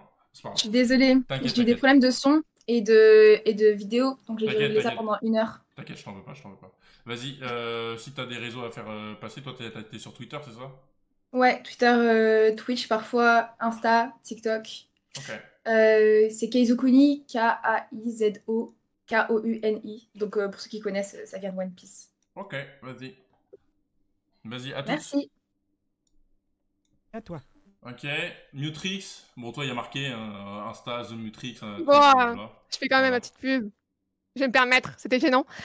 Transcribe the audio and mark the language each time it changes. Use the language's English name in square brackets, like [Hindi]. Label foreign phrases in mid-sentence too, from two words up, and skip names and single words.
[French] Je suis désolée, j'ai eu des problèmes de son et de vidéo, donc j'ai dû régler ça pendant 1 heure. T'inquiète, je t'en veux pas. Vas-y, si t'as des réseaux à faire passer, toi t'es sur Twitter, c'est ça? Ouais, Twitter, Twitch parfois, Insta, TikTok. Ok. C'est Kaizokuni, K-A-I-Z-O-K-O-U-N-I. Donc pour ceux qui connaissent, ça vient de One Piece. Ok, vas-y. Vas-y, à tous. Merci. À toi. Ok, Mutrix. Bon, toi, il y a marqué Insta, The Mutrix. Je fais quand même ma petite pub. Je vais me permettre, c'était gênant.